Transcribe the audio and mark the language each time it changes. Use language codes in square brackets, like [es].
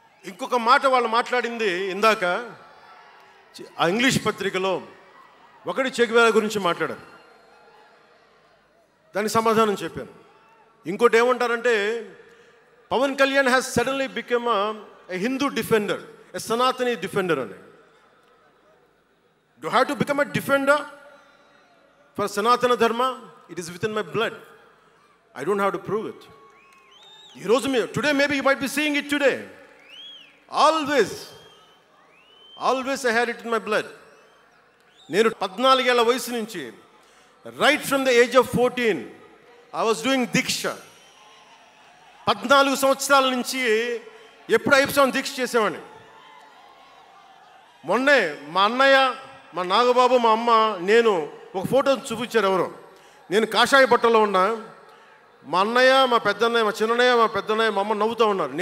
[te] ఇంకొక మాట వాళ్ళు మాట్లాడింది ఇందాక ఆ ఇంగ్లీష్ పత్రికలో, ఒకటి చెగువేరా గురించి మాట్లాడారు, దానికి సమాధానం చెప్పాను. ఇంకోటి ఏమంటారంటే, [en] Pawan Kalyan has suddenly become a Hindu defender, a Sanatani defender [te] అని. [en] Do I have to become a defender for Sanatana Dharma? It is within my blood. I don't have to prove it. Today maybe you might be seeing it today. Always I had it in my blood. [te] నేను 14 ఏళ్ల వయసు నుంచి, [en] right from the age of 14, I was doing deeksha. [te] 14 సంవత్సరాల నుంచి ఎప్పుడు అయ్యప్ప దీక్ష చేసేవాడిని. మొన్నే మా అన్నయ్య, మా నాగబాబు, మా అమ్మ, నేను ఒక ఫోటో చూపించారు ఎవరో. నేను కాషాయ బట్టలో ఉన్నా, మా అన్నయ్య, మా పెద్దన్నయ్య, మా చిన్నన్నయ్య, మా పెద్దన్నయ్య, మా అమ్మ నవ్వుతూ ఉన్నారు.